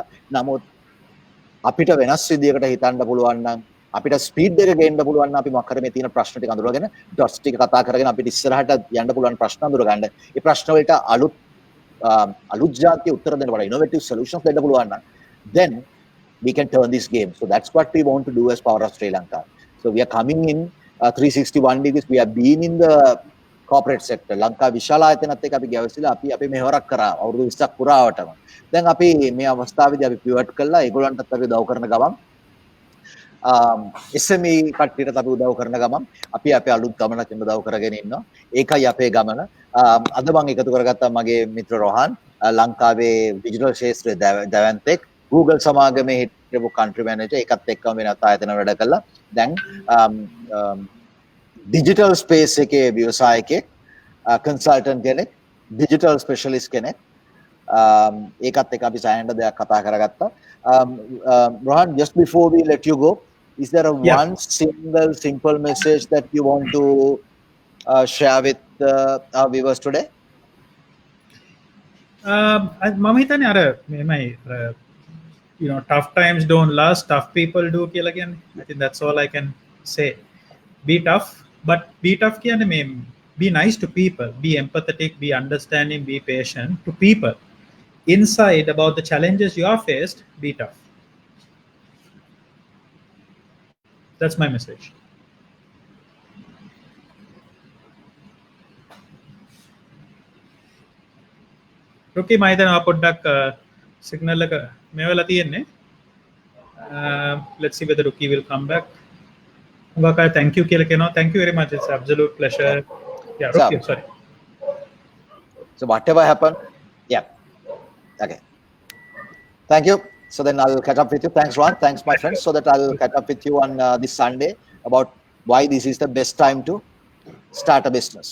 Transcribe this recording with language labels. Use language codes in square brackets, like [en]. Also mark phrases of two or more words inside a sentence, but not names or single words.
[si] නමුත් අපිට වෙනස් විදියකට හිතන්න පුළුවන් නම්, අපිට ස්පීඩ් එක ගේන්න පුළුවන් නම්, අපි මොකක් හරි මේ තියෙන ප්‍රශ්න ටික අඳුරගෙන ඩොට්ස් ටික කතා කරගෙන අපිට ඉස්සරහට යන්න පුළුවන් ප්‍රශ්න අඳුර ගන්න. ඒ ප්‍රශ්න වලට අලුත් જાතිය උත්තර දෙන්න වඩා [en] innovative solutions [si] දෙන්න පුළුවන් නම්, [en] then we can turn this game. So that's what we want to do as Power of Sri Lanka. So we are coming in 361 degrees. We have been in the corporate sector. [si] ලංකා විශාල ආයතනත් එක්ක අපි ගැවසිලා අපි මෙහෙවරක් කරා අවුරුදු 20ක් පුරාවටම. දැන් අපි මේ අවස්ථාවේදී අපි pivot කළා. ඒගොල්ලන්ටත් අපි උදව් කරන ගමන් SME කට්ටියටත් අපි උදව් කරන ගමන් අපි අපේ අලුත් ගමනක් උදව් කරගෙන ඉන්නවා. ඒකයි අපේ ගමන. අද මම එකතු කරගත්තා මගේ මිත්‍ර රෝහන්, ලංකාවේ ඩිජිටල් ශාස්ත්‍රයේ දැවැන්තෙක්, Google සමාගමේ හිටපු [en] country manager, [si] ඒකත් එක්කම වෙනත් ආයතන වැඩ කළා. දැන් [en] digital space [si] එකේ ව්‍යවසායකයෙක්, consultant කෙනෙක්, [en] digital specialist [si] කෙනෙක්. ඒකත් එක්ක අපි සෑහෙන දෙයක් කතා කරගත්තා. [en] Rohan, just before we let you go, is there one single simple message that you want to share with our viewers today? [si] මම හිතන්නේ අර මෙමයි [en] tough times don't last, tough people do [si] කියලා කියන්නේ. [en] I think that's all I can say. Be tough, but be tough [si] කියන්නේ මේ [en] be nice to people, be empathetic, be understanding, be patient to people. Inside about the challenges you are faced, be tough. That's my message. Rookie, [si] මම හිතනවා පොඩ්ඩක් signal එක මේ වෙලා තියෙන්නේ. [en] Let's see whether Rookie will come back. [si] Ngaka, [en] thank you [si] කියලා කියනවා. [en] Thank you very much. It's absolute pleasure. Yeah, Rookie, sorry. So whatever happened, yeah. Okay. Thank you. So then I'll catch up with you. Thanks, Ron. Thanks, my friends. So that I'll catch up with you on this Sunday about why this is the best time to start a business.